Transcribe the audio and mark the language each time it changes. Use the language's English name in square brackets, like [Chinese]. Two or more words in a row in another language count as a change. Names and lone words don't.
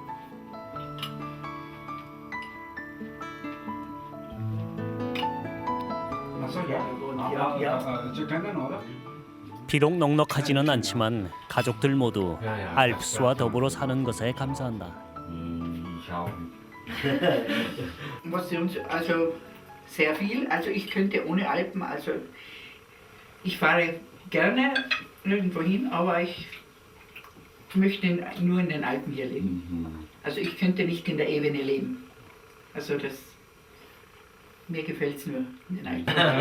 [Korean] 비록 넉넉하지는 않지만 가족들 모두 알프스와 더불어 사는 것에 감사한다. [German] Was sie uns also sehr viel, also ich könnte ohne Alpen, also ich fahre gerne nirgendwo hin, aber ich möchte nur in den Alpen hier leben. Also ich könnte nicht in der Ebene leben. Also das, mir gefällt es nur in den Alpen.